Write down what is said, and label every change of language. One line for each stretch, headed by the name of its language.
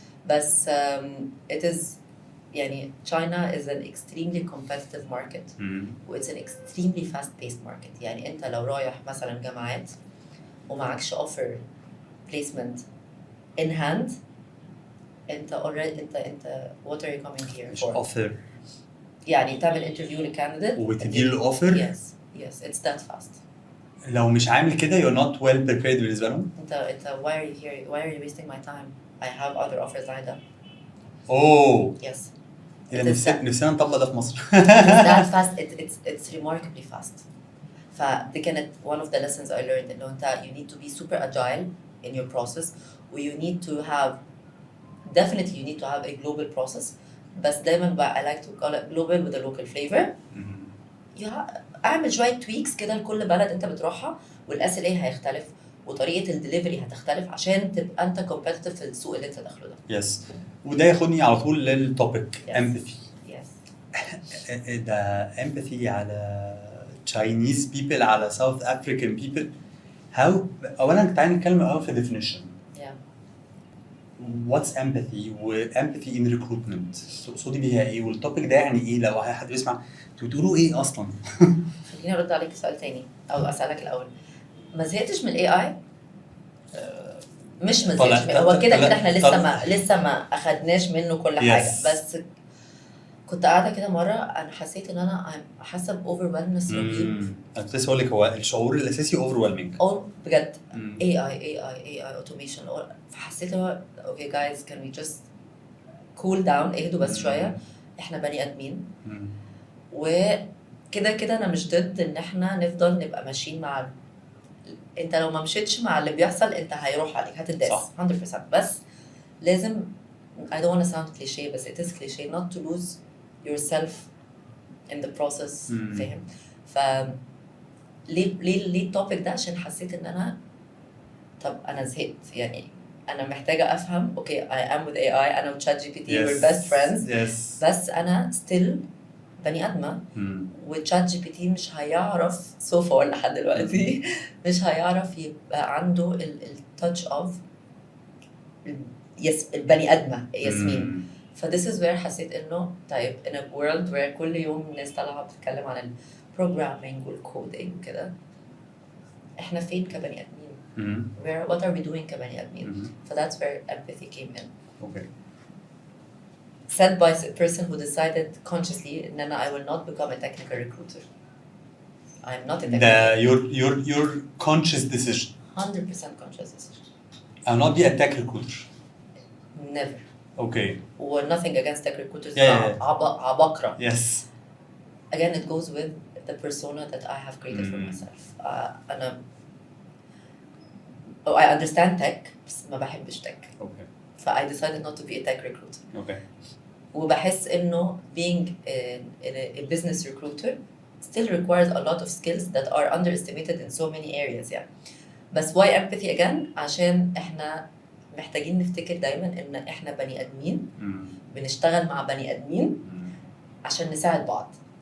Arabic: بس
English: it is
Arabic: يعني
English: China is an extremely competitive market. It's an extremely fast-paced market.
Arabic: يعني أنت لو رايح مثلاً جامعات ومعكش
English: offer placement in hand
Arabic: أنت already أنت
English: what are you coming here for؟ offer.
Arabic: يعني تعمل interview للcandidate وتديله الأوفر.
English: Yes it's that fast.
Arabic: لو مش عامل كده
English: you're not well prepared
Arabic: بالنسبة لهم.
English: أنت why are you here? Why are you wasting my time? I have other offers lined up. Oh. Yes.
Arabic: إذا نفسنا نطبق ده في مصر.
English: It's that fast. It's remarkably fast.
Arabic: فدي كانت
English: one of the lessons I learned
Arabic: إنه أنت
English: you need to be super agile in your process و you need to have definitely you need to have a global process
Arabic: بس دايما
English: I like to call it global with a local flavor.
Arabic: اعمل شوية tweaks كده لكل بلد أنت بتروحها والأس ال A هيختلف وطريقة الدليفري هتختلف عشان تبقى أنت
English: competitive
Arabic: في السوق اللي أنت داخله ده.
English: Yes.
Arabic: وده ياخدني على طول للتوبيك empathy.
English: Yes.
Arabic: ده empathy على Chinese people على South African people.
English: How
Arabic: أولاً تعالى نتكلم أول في definition.
English: Yeah. what's empathy
Arabic: و empathy
English: in recruitment
Arabic: تقصدي بيها ايه والتوبيك ده يعني ايه لو حد بيسمع انتوا بتقولوا ايه اصلا؟ خليني ارد عليك سؤال تاني او اسالك الاول، ما زهقتش من الاي اي؟ مش ما زهقتش هو كده كده احنا لسه ما اخدناش منه كل حاجه، بس كنت قاعده كده مره انا حسيت ان انا حاسه باوفر
English: whelmness
Arabic: رهيب. انا كنت لسه هقول لك هو الشعور الاساسي
English: overwhelming بجد AI automation.
Arabic: فحسيت هو اوكي جايز كان وي جاست كول داون، اهدوا بس شويه، احنا بني ادمين وكده كده انا مش ضد ان احنا نفضل نبقى ماشيين مع انت لو ما مشيتش مع اللي بيحصل انت هيروح عليك هتداس 100%. بس
English: لازم I don't want to sound cliché بس it is cliché not to lose yourself in the process.
Arabic: فاهم؟ ف ليه التوبيك ده؟ عشان حسيت ان انا طب انا زهقت، يعني انا محتاجه افهم اوكي
English: I am with AI
Arabic: انا و ChatGPT
English: we're best friends
Arabic: بس انا still بني ادمه وChatGPT مش هيعرف
English: so far
Arabic: لحد دلوقتي مش هيعرف يبقى عنده التاتش اوف البني ادمه ياسمين. ف
English: this is where
Arabic: حسيت انه طيب
English: in a world where
Arabic: كل يوم الناس طالعه بتتكلم عن البروجرامينج والكودينج وكده، احنا فين كبني ادمين؟
English: what are we doing
Arabic: كبني ادمين؟ ف
English: that's where empathy came in. Okay. Said by a person who decided consciously that I will not become a technical recruiter. I'm not a technical your conscious decision. 100% conscious decision. I'll not be a tech recruiter. Never. Okay. Or nothing against tech recruiters.
Arabic: عبقرة. Yes.
English: Again, it goes with the persona that I have created for myself. I understand tech
Arabic: بس ما بحبش
English: tech. Okay. I decided not to be a tech recruiter. Okay. وبحس إنه being a business recruiter still requires a lot of skills that are underestimated in so many areas
Arabic: يعني. بس why empathy again؟ عشان إحنا محتاجين نفتكر دايما إن إحنا بني آدمين بنشتغل مع بني آدمين عشان نساعد بعض.